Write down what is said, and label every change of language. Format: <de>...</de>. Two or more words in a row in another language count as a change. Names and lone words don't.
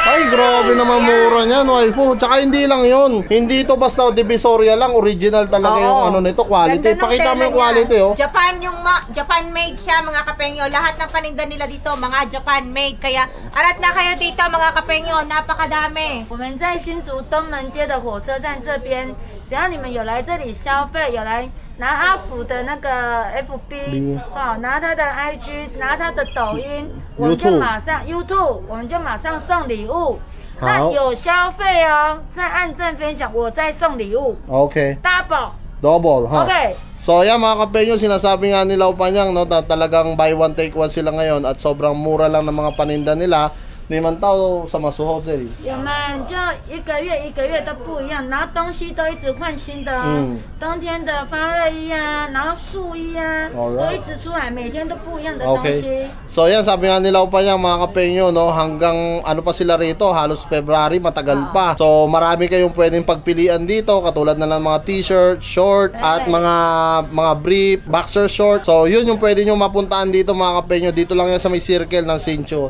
<tl>Ay, grabe naman mura niyan, waifu. Tsaka hindi lang yon. Hindi to basta divisoria lang, original talaga yung nito, quality. Pakita mo yung quality,</tl> <en>Japan made</en> <tl>siya mga kapengyo. Lahat ng paninda nila dito, mga</tl> <en>Japan made.</en> <tl>Kaya arat na kayo dito mga kapengyo, napakadami.</tl> <zh>我们在新竹东门街的火车站这边，只要你们有来这里消费，有来拿阿福的那个 FB， 拿他的 IG， 拿他的抖音，我们就马上 YouTube， 我们就马上送礼物。那有消费哦，再按赞分享，我再送礼物。</zh> <tl>Okay. Double， ha? Okay. So ayan mga kapengyo, sinasabi nga nila Upanyang, no, talagang</tl> <en>buy one take one</en> <tl>sila ngayon at sobrang mura lang ng mga paninda nila.</tl> <zh>你们到什么时候这里？我们就一个月都不一样，然后东西都一直换新的哦。冬天的发热衣啊，然后素衣啊，都一直出来，每天都不一样的东西。</zh> <tl>So yan, sabi nga nila Upanyang mga kapengyo, no, hanggang ano pa sila rito, halos February, matagal pa. So marami kayong pwedeng pagpilian dito, katulad na ng mga t-shirt, short, at mga brief,</tl> <en>boxer short.</en> <tl>So yun yung pwede nyo mapuntaan dito mga kapengyo. Dito lang yan sa may circle ng Sincho.</tl>